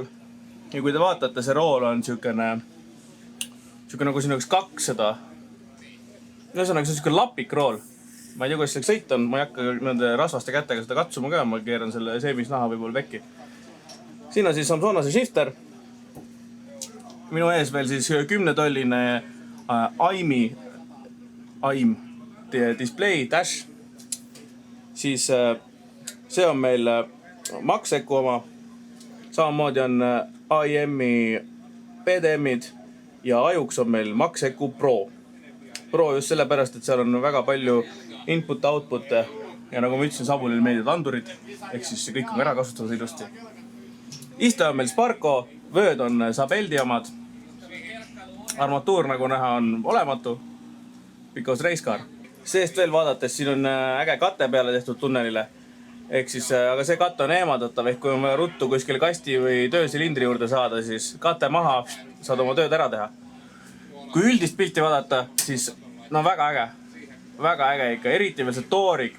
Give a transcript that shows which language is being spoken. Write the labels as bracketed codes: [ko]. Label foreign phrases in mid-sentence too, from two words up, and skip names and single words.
[et] Ja kui te vaatate, see rool on siukene nagu siin oleks 200. Ühesõnaga, see on siuke lapik rool. Ma ei tea, kuidas selleks sõita on. Ma ei hakka nende rasvaste kätega seda katsuma ka. Ma keeran selle seemisnaha võib-olla pekki. Siin on siis Samsonase shifter. Minu ees veel siis 10-tolline AIM [en] display dash. [et] Siis see on meil Maxeku oma. Samamoodi on AIM-i PDM-id ja ajuks on meil Maxeku Pro. Pro just sellepärast, et seal on väga palju input-output ja nagu ma ütlesin, Samulil meeldivad andurid, ehk siis kõik on ära kasutada ilusti. Iste on meil Sparko, vööd on Sabeldi omad. Armatuur nagu näha on olematu, [en] because race car. [et] Seest veel vaadates, siin on äge kate peale tehtud tunnelile. Ehk siis, aga see katte on eemaldatav, ehk kui on vaja ruttu kuskil kasti või töösilindri juurde saada, siis kate maha saad oma tööd ära teha. Kui üldist pilti vaadata, siis no väga äge ikka, eriti veel see toorik.